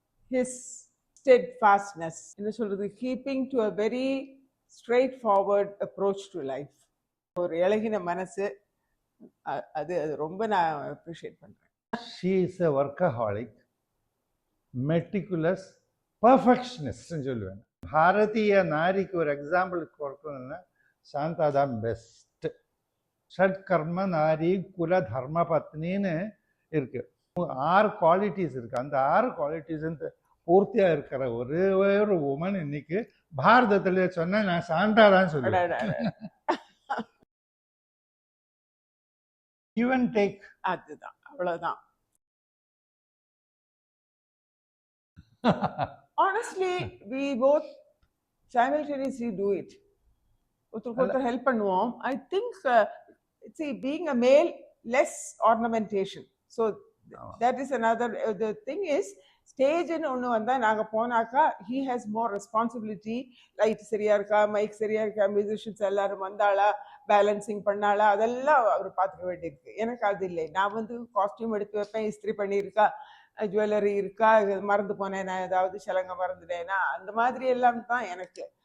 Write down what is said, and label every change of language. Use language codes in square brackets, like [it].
[en] His steadfastness, [ta] என்ன சொல்றது, [en] keeping to a very straightforward approach to life. [ta] ஒரு இளகின மனசு, அது ரொம்ப நான் அப்ரிஷியேட் பண்றேன். [en] She is a workaholic, meticulous, perfectionist [ta] சொல்லுவேன். பாரதிய நாரிக்கு ஒரு எக்ஸாம்பிள் கொடுக்கணும்னா சாந்தா தான் பெஸ்ட். ஷட் கர்ம நாரி குல தர்ம பத்னின்னு இருக்கு. 6 குவாலிட்டிஸ் இருக்கு. அந்த 6 குவாலிட்டிஸ் பூர்த்தியா இருக்கிற ஒரே ஒரு உமன் இன்னைக்கு பாரதத்துல சொன்னா நான் சாந்தா தான் சொல்லுவேன். [en] even take, [ta] அதுதான், அவ்வளவுதான். [en] Honestly, we both simultaneously do it. [ta] ஒருத்தருக்கு ஹெல்ப் பண்ணுவோம். [en] I think see, being a male, less ornamentation, so that is another. The thing is, stage ன்னு [ta] ஒன்று வந்தால் நாங்கள் போனாக்கா [en] he has more responsibility. [ta] Light சரியா இருக்கா, மைக் சரியா இருக்கா, மியூசிஷியன்ஸ் எல்லாரும் வந்தாளா, பேலன்சிங் பண்ணாளா, அதெல்லாம் அவர் பார்த்துக்க வேண்டியிருக்கு. எனக்கு அது இல்லை. நான் வந்து காஸ்டியூம் எடுத்து வைப்பேன், இஸ்திரி பண்ணியிருக்கா, ஜுவல்லரி இருக்கா, மறந்து போனேன்னா, ஏதாவது சிலங்க மறந்துட்டேன்னா, அந்த மாதிரி எல்லாம் தான் எனக்கு.